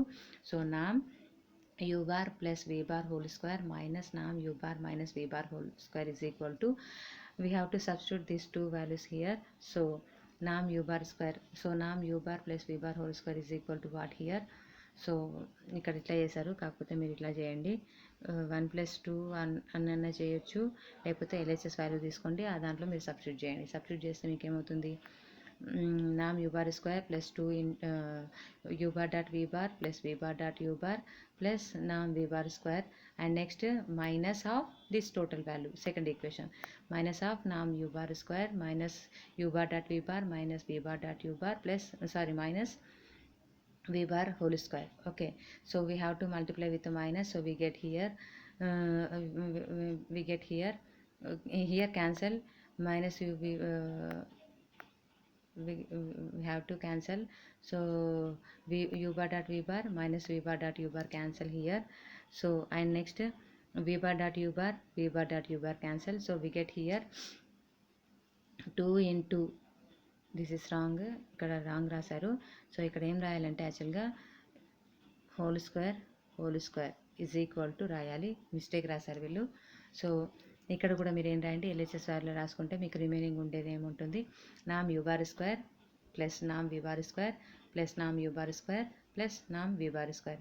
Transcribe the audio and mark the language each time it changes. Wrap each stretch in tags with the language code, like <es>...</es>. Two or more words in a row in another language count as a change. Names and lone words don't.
<en>So nam u bar plus v bar whole square minus nam u bar minus v bar whole square is equal to, we have to substitute these two values here. So nam u bar square, so nam u bar plus v bar whole square is equal to what here.</en> <te>సో ఇక్కడ ఇట్లా చేశారు, కాకపోతే మీరు ఇట్లా చేయండి,</te> <en>1 plus 2</en> <te>అన్న చేయొచ్చు, లేకపోతే</te> <en>LHS value</en> <te>తీసుకోండి, ఆ దాంట్లో మీరు సబ్స్టిట్యూట్ చేయండి. సబ్స్టిట్యూట్ చేస్తే మీకు ఏమవుతుంది,</te> <en>nam u bar square plus 2 in u bar dot v bar plus v bar dot u bar plus nam v bar square, and next minus of this total value, second equation, minus of nam u bar square minus u bar dot v bar minus v bar dot u bar plus minus v bar whole square. Okay, so we have to multiply with the minus, so we get here here cancel minus we have to cancel. So u bar dot v bar minus v bar dot u bar cancel here. So and next v bar dot u bar cancel. So we get here 2 into, this is wrong,</en> <te>ఇక్కడ రాంగ్ రాశారు. సో ఇక్కడ ఏం రాయాలంటే యాక్చువల్గా</te> <en>whole square is equal to</en> <te>రాయాలి, మిస్టేక్ రాశారు వీళ్ళు. సో ఇక్కడ కూడా మీరు ఏం రాయండి,</te> <en>LHS value</en> <te>రాసుకుంటే మీకు రిమైనింగ్ ఉండేది ఏముంటుంది,</te> <en>norm u bar square plus norm v bar square plus norm u bar square plus norm v bar square.</en>